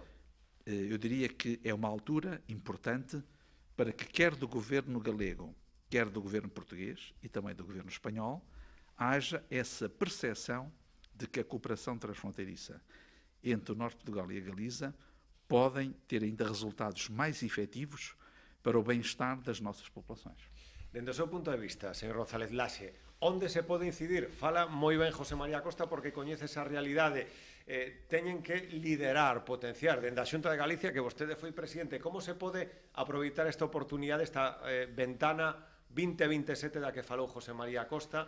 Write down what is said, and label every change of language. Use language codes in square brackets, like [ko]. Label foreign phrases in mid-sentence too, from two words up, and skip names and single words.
[pt] Eu diria que é uma altura importante para que, quer do governo galego, quer do governo português e também do governo espanhol, haja essa percepção de que a cooperação transfronteiriça entre o Norte de Portugal e a Galiza podem ter ainda resultados mais efetivos para o bem-estar das nossas populações. [gl] Dende o seu punto de vista, señor González Laxe, onde se pode incidir? Fala moi ben José María Costa porque coñece esa realidade. Teñen que liderar, potenciar dende a Xunta de Galicia, que vostede foi presidente. Como se pode aproveitar esta oportunidade, esta ventana 2027 da que falou José María Costa?